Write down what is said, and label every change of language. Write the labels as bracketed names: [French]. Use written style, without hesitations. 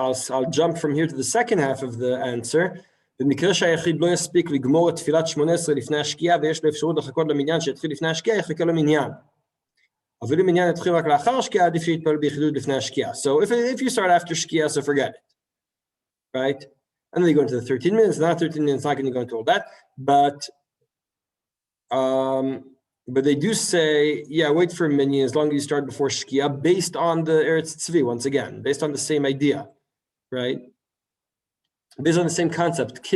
[English] I'll jump from here to the second half of the answer. [Hebrew] במקרה שהיחיד לא יספיק לגמור את תפילת 18 לפני השקיעה ויש לו אפשרות לחכות למניין שיתחיל לפני השקיעה, יחכה למניין. אבל אם מניין יתחיל רק לאחר השקיעה, עדיף שיתפלל ביחידות לפני השקיעה. [English] So if you start after shkia, so forget it, right? And then you go into the 13 minutes, not 13 minutes, not going to go into all that, but they do say, yeah, wait for a minyan as long as you start before shkia, based on the Eretz Tzvi, once again, based on the same idea, right? Based on the same concept.